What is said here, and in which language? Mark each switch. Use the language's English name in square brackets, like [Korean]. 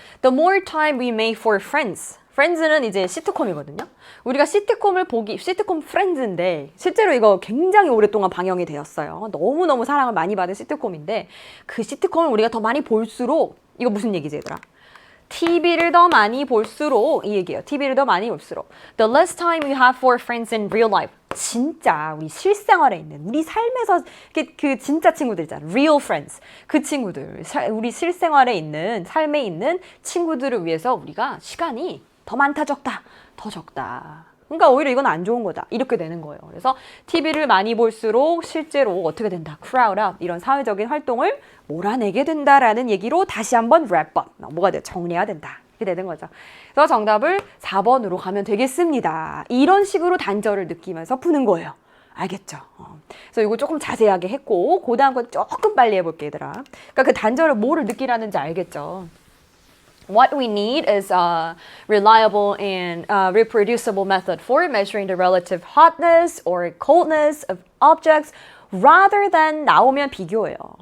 [English] The more time we make for friends. [Korean] 프렌즈는 이제 시트콤이거든요. 우리가 시트콤 프렌즈인데 실제로 이거 굉장히 오랫동안 방영이 되었어요. 너무너무 사랑을 많이 받은 시트콤인데 그 시트콤을 우리가 더 많이 볼수록 이거 무슨 얘기지, 얘들아? TV를 더 많이 볼수록 이 얘기예요. TV를 더 많이 볼수록 [English] The less time you have for friends in real life. [Korean] 진짜 우리 실생활에 있는 우리 삶에서 그 진짜 친구들 있잖아. [English] Real friends. [Korean] 그 친구들. 우리 실생활에 있는 삶에 있는 친구들을 위해서 우리가 시간이 더 많다 적다. 더 적다. 그러니까 오히려 이건 안 좋은 거다. 이렇게 되는 거예요. 그래서 TV를 많이 볼수록 실제로 어떻게 된다. [English] crowd out. [Korean] 이런 사회적인 활동을 몰아내게 된다라는 얘기로 다시 한번 wrap up. 뭐가 돼? 정리해야 된다. 이렇게 되는 거죠. 그래서 정답을 4번으로 가면 되겠습니다. 이런 식으로 단절을 느끼면서 푸는 거예요. 알겠죠? 그래서 이거 조금 자세하게 했고 그 다음 건 조금 빨리 해볼게, 얘들아. 그러니까 그 단절을 뭐를 느끼라는지 알겠죠? [English] What we need is a reliable and reproducible method for measuring the relative hotness or coldness of objects rather than [Korean] 나오면 비교해요.